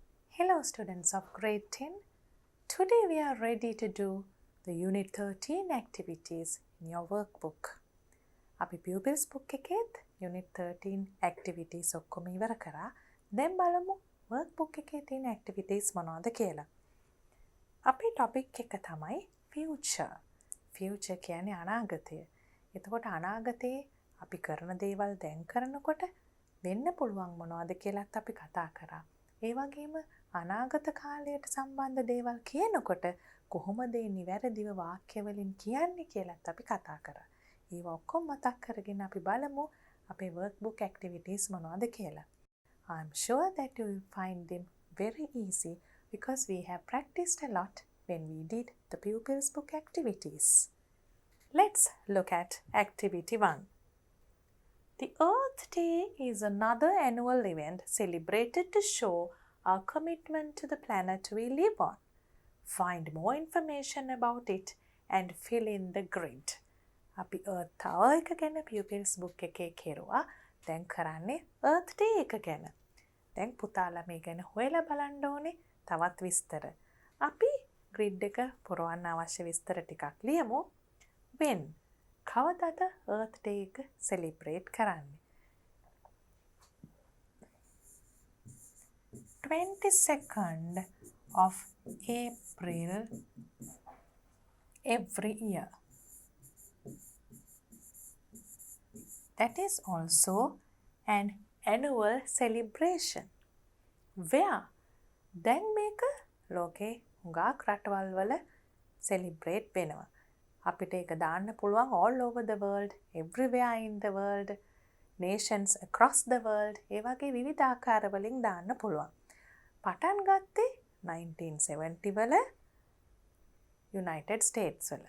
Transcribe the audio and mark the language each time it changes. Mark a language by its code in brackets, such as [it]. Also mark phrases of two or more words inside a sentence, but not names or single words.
[en] Hello students of grade 10. Today we are ready to do the unit 13 activities in your workbook. [si] අපි [en] pupils book [si] එකේත් [en] unit 13 activities [si] ඔක්කොම ඉවර කරා. දැන් බලමු workbook එකේ තියෙන activities මොනවද කියලා. අපේ topic එක තමයි future. Future කියන්නේ අනාගතය. එතකොට අනාගතේ අපි කරන දේවල් දැන් කරනකොට වෙන්න පුළුවන් මොනවද කියලාත් අපි කතා කරා. ඒ වගේම අනාගත කාලයට සම්බන්ධ දේවල් කියනකොට කොහොමද ඒ නිවැරදිව වාක්‍ය වලින් කියන්නේ කියලාත් අපි කතා කරා. ඒව ඔක්කොම මතක් කරගෙන අපි බලමු අපේ [en] workbook activities [si] මොනවද කියලා. [en] I'm sure that you will find them very easy because we have practiced a lot when we did the pupils book activities. Let's look at activity 1. The Earth Day is another annual event celebrated to show our commitment to the planet we live on. Find more information about it and fill in the grid. [si] අපි Earth Hour එක ගැන [en] pupils book [si] එකේ කෙරුවා. දැන් කරන්නේ Earth Day එක ගැන. දැන් පුතාලා මේ ගැන හොයලා බලන්න ඕනේ තවත් විස්තර. අපි grid එක පුරවන්න අවශ්‍ය විස්තර ටිකක් ලියමු. When කවදද Earth Day එක celebrate කරන්නේ? [en] 22nd of April every year. That is also an annual celebration. Where? [si] දැන් මේක ලෝකේ හුඟක් රටවල් වල celebrate වෙනවා. අපිට ඒක දාන්න පුළුවන් [en] all over the world, everywhere in the world, nations across the world. [si] ඒ වගේ විවිධ ආකාර වලින් දාන්න පුළුවන්. පටන් ගත්තේ 1970 වල United States වල.